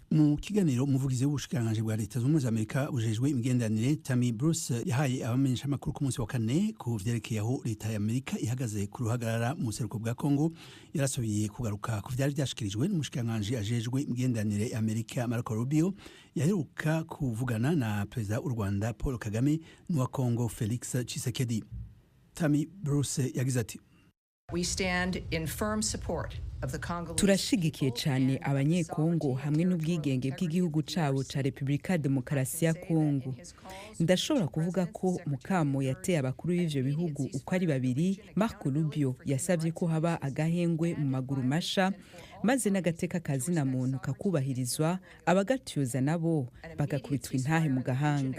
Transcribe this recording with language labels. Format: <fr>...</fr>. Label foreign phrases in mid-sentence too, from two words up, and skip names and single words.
<rn>Mu kiganiro umuvugizi w'ubushikiranganje bwa leta z'ubumwe za Amerika bujejwe imigenderanire Tammy Bruce yahaye abamenyesha amakuru ku munsi wa kane ku vyerekeye aho leta ya Amerika ihagaze ku ruhagarara mu buseruko bwa Kongo, yarasubiye kugaruka ku vyari vyashikirijwe n'umushikiranganje ajejwe imigenderanire ya Amerika Marco Rubio yaheruka kuvugana na perezida w'u Rwanda Paul Kagame n'uwa Kongo Felix Tshisekedi. Tammy Bruce yagize ati:</rn> <en>We stand in firm support of the Congolese.</en> <rn>Turashigikiye cyane abanyekongo hamwe n'ubwigenge bw'igihugu cabo ca Republika Demokarasi ya Kongo. Ndashobora kuvuga ko mukamo yateye abakuru b'ivyo bihugu uko ari babiri. Marco Rubio yasavye ko haba agahengwe mu maguru masha maze n'agateka kazina muntu kakubahirizwa, abagatuyoza nabo bagakubitwa intahe mu gahanga.</rn>